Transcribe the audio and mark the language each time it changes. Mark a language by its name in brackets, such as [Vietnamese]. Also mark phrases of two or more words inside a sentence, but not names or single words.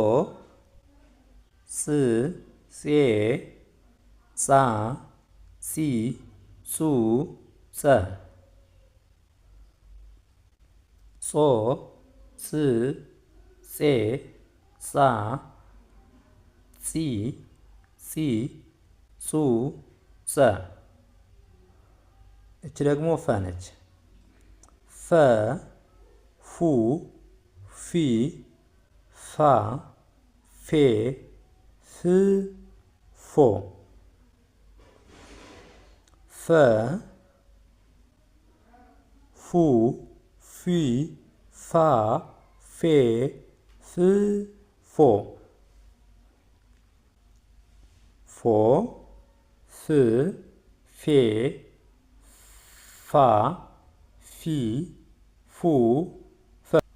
[Amharic] ጽ ጼ ጻ ጺ ጹ ጸ ጾ ጽ ጼ ጻ ጺ ጺ ጹ ጸ። እች ደግሞ ፈ ነች። ፈ ፉ ፊ ፋ ፌ ፍ ፎ ፈ ፉ ፊ ፋ ፌ ፍ ፎ ፎ ፍ ፌ ፋ ፊ ፉ ፈ